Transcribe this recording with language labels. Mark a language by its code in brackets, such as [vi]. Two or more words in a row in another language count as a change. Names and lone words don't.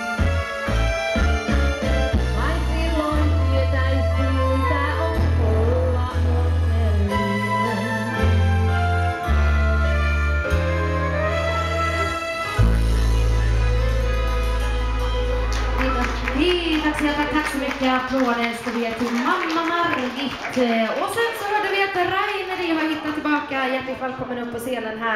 [fi] Vain silloin tietäisin, mitä on olla onnellinen. Kiitoksia, [sv] tack så mycket. Applåder ska vi ge till mamma Margit. Och sen så hörde vi att Rainer har hittat tillbaka. Hjärtligt välkommen upp på scenen här.